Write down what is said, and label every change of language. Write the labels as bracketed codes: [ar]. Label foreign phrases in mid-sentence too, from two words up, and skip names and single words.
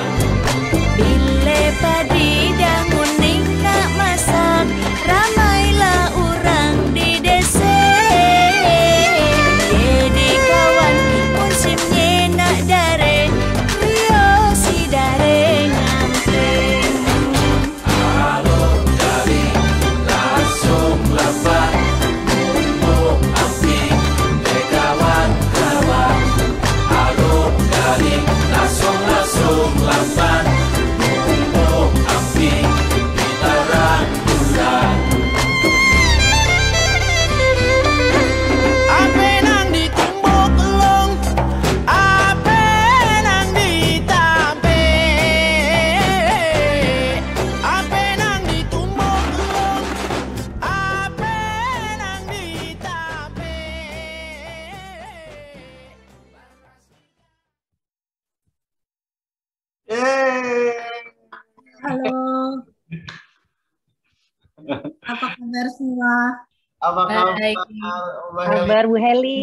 [ms] Bile padi dangun nikah masak, ramailah orang di desa. Jadi kawan musimnya nak dare, rio si dare ngamping. Alur galing langsung lapan numbuk amping kawan-kawan. Alur galing langsung lapan numbuk amping diterang bulan. Ape nang ditumbuk long, ape nang ditape, ape nang ditumbuk long, ape nang ditape. [id] Halo, apa kabar semua? Apa kabar, Baik. Mbak Heli? Kabar Bu Heli.